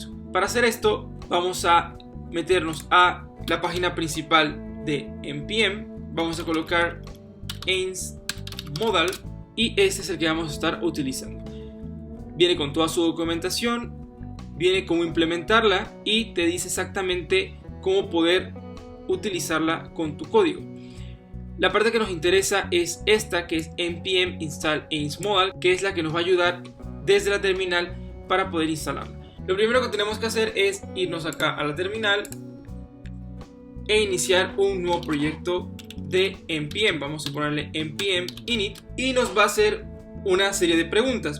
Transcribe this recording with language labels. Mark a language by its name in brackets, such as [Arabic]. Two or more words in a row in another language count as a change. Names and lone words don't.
[Spanish] Para hacer esto vamos a meternos a la página principal de npm, vamos a colocar ains modal y este es el que vamos a estar utilizando. Viene con toda su documentación, viene cómo implementarla y te dice exactamente cómo poder utilizarla con tu código. La parte que nos interesa es esta, que es npm install ains modal, que es la que nos va a ayudar desde la terminal para poder instalarla. Lo primero que tenemos que hacer es irnos acá a la terminal e iniciar un nuevo proyecto de npm. Vamos a ponerle npm init y nos va a hacer una serie de preguntas.